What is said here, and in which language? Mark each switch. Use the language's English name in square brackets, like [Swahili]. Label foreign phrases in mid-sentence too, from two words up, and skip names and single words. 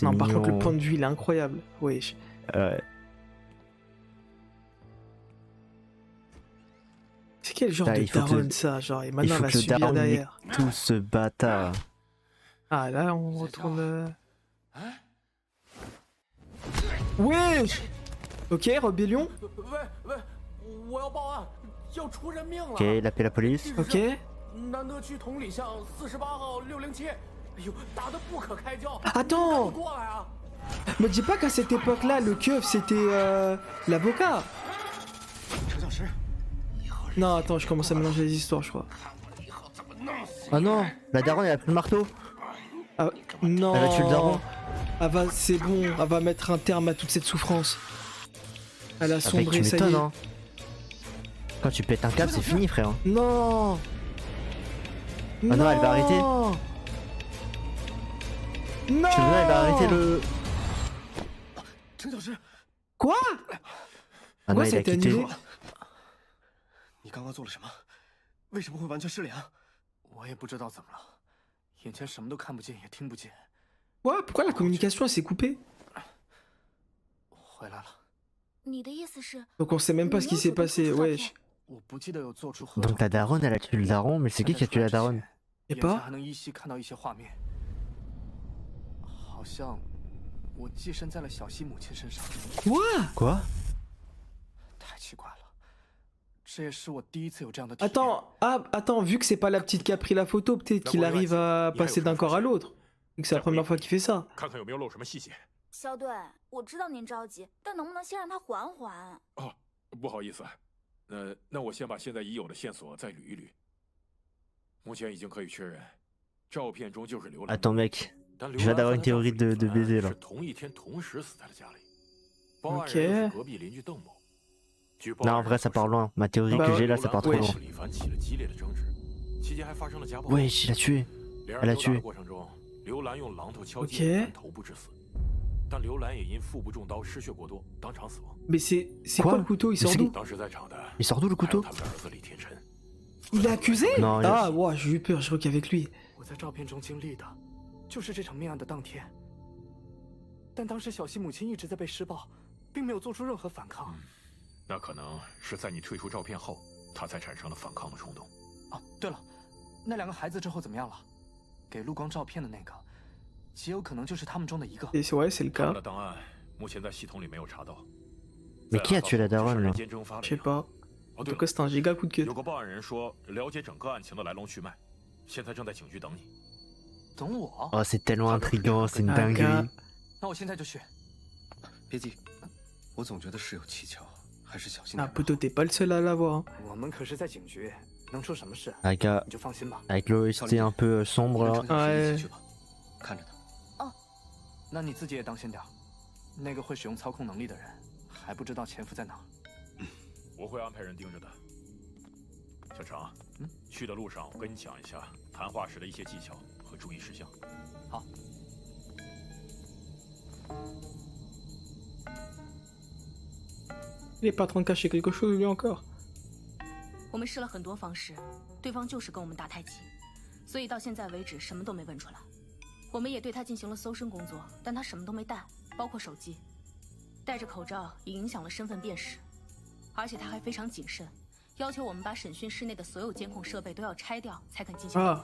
[French] Non, mignon. par contre, le point de vue, il est incroyable. Wesh. Ouais. C'est quel genre Putain, de il faut que daronne, le- ça? Genre, et Il maintenant, elle faut va que le subir daron derrière. nique tout ce bâtard. Ah, là, on retourne... Wesh. Ok, rébellion. [Chinese] 喂喂，我要报案，要出人命了！ [French] Ok, il appelle la police. Ok. [Chinese] 南德区同里巷48号607，哎呦，打得不可开交！ [French] Attends [Chinese] 你过来啊！ [French] Me dis pas qu'à cette époque-là, le keuf, c'était l'avocat. [Chinese] 陈教师， [French] Non, attends, je commence à mélanger les histoires, je crois. [Chinese] 以后怎么弄死 [French] Oh non, la daronne, elle a pris le marteau. Ah, non. Elle va tuer le daron. C'est bon, elle va mettre un terme à toute cette souffrance. Elle a Ah, mec, sombré, tu ça y est. m'étonnes, hein. Quand tu pètes un câble, c'est fini, frère. Non. Ah non, elle va arrêter. Non. Tu veux, elle va arrêter le... [Chinese] 陈教师， [French] Quoi? Ah non, Pourquoi il ça a a été quitté. annulé? [Chinese] 你刚刚做了什么？为什么会完全失联啊？我也不知道怎么了，眼前什么都看不见，也听不见。 [French] Ouais, pourquoi la communication elle s'est coupée? [Chinese] 回来了，你的意思是， [French] Donc on sait même pas ce qui s'est passé, wesh. [Chinese] 我不记得有做出合 [French] Donc la daronne, elle a tué le daron, mais c'est qui a tué la daronne? Et [Chinese] 眼前 [French] pas? [Chinese] 还能依稀看到一些画面，好像我寄生在了小希母亲身上， [French] Quoi? Quoi? [Chinese] 太奇怪了。这也是我第一次有这样的体验。 [French] Attends, ah, attends, vu que c'est pas la petite qui a pris la photo, peut-être qu'il arrive à passer d'un corps à l'autre. Donc c'est la première fois qu'il fait ça. [Chinese] 看看有没有漏什么细节。肖队，我知道您着急，但能不能先让他缓缓？哦，不好意思，那我先把现在已有的线索再捋一捋。目前已经可以确认，照片中就是刘兰。 [French] Attends mec, [Chinese] 但 [French] je viens d'avoir une théorie de baiser là. [Chinese] 是同一天同时死在了家里。报案 [French] Ok. [Chinese] 人又是隔壁邻居邓某。据报 [French] Non [Chinese] 案 [French] en [Chinese] 人 [French] vrai ça [Chinese] 所说 [French] part loin, ma théorie Bah que ouais, j'ai là ça part trop [Chinese] 刘兰 [French] loin. [Chinese] 和李凡起了激烈的争执，期间还发生了家暴。 [French] Wesh, il a tué. [Chinese] 两 [French] elle [Chinese] 人 [French] a [Chinese] 扭打的 [French] tué. [Chinese] 过程中，刘兰用榔头敲 [French] Ok. [Chinese] 击李凡头部致死，但刘兰也因腹部中刀失血过多，当场死亡。 [French] Mais c'est Quoi quoi le couteau? Il sort Mais d'où? [Chinese] 当时在场的 [French] Il sort d'où le [Chinese] 还有 [French] couteau? [Chinese] 他们的儿子李天辰。 [French] Il est accusé? Non, Ah, wow, j'ai eu peur, je crois qu'avec lui. [Chinese] 我在照片中经历的，就是这场命案的当天。但当时小西母亲一直在被施暴，并没有做出任何反抗。那可能是在你退出照片后，他才产生了反抗的冲动。哦，对了，那两个孩子之后怎么样了？给陆光照片的那个，极有可能就是他们中的一个。 [French] Et ouais, c'est le [Chinese] 他们 [French] cas. [Chinese] 的档案目前在系统里没有查到。 [French] Mais qui a tué la daronne là? [Chinese] 人间蒸发了 [French] Je sais pas. [Chinese] 哦， [French] En [Chinese] 对 [French] tout cas, [Chinese] 了， [French] c'est un giga coup de [Chinese] 有 [French] gueule. [Chinese] 个报案人说了解整个案情的来龙去脉，现在正在警局等你。等我？ [French] Oh c'est tellement intriguant, c'est une Ah, dinguerie. gars. [Chinese] 那我现在就去。别急，我总觉得事有蹊跷，还是小心 [French] Ah, [Chinese] 点。 [French] poteau, t'es pas le seul à l'avoir. Hein. [Chinese] 我们可是在警局，能出什么事？ [French] Avec, [Chinese] 你就放心吧。 [French] avec l'OST un peu sombre [Chinese] 你 [French] là. [Chinese] 跟程序员一 [French] Ouais. [Chinese] 起去吧，看着他。那你自己也当心点儿。那个会使用操控能力的人，还不知道潜伏在哪儿。我会安排人盯着的。小程，去的路上我跟你讲一下谈话时的一些技巧和注意事项。好。 [French] Il est pas en train de cacher quelque chose, lui encore. [Chinese] 我们试了很多方式，对方就是跟我们打太极，所以到现在为止什么都没问出来。我们也对他进行了搜身工作，但他什么都没带，包括手机。戴着口罩也影响了身份辨识，而且他还非常谨慎，要求我们把审讯室内的所有监控设备都要拆掉才肯进行问